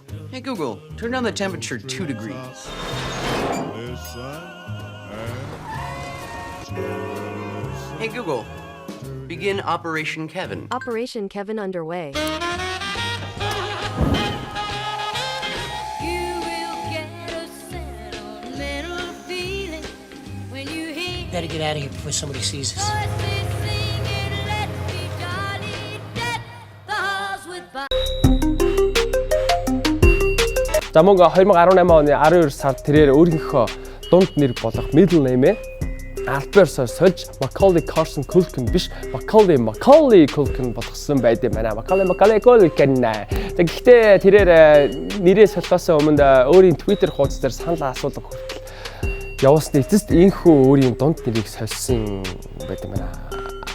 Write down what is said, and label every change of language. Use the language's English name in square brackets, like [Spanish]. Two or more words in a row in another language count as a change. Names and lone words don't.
[English] Hey Google, turn down the temperature 2 degrees. Hey Google, begin Operation Kevin. Operation Kevin underway. Better get out of here before somebody sees us. [Mongolian] За мөн 2018 оны 12 сард тэрээр өөрийнхөө дунд нэр болох [English] middle name- [Mongolian] ээ Albertсоор сольж Macaulay Culkin биш Macaulay Culkin болгосон байд юм байна. Macaulay Culkin. Тэгэхдээ тэрээр нэрээ солихоос өмнө өөрийн Twitter хуудас дээр санал асуулга хүртэл явуулсны эцэст энэхүү өөрийн дунд нэрийг сольсон байд юм байна.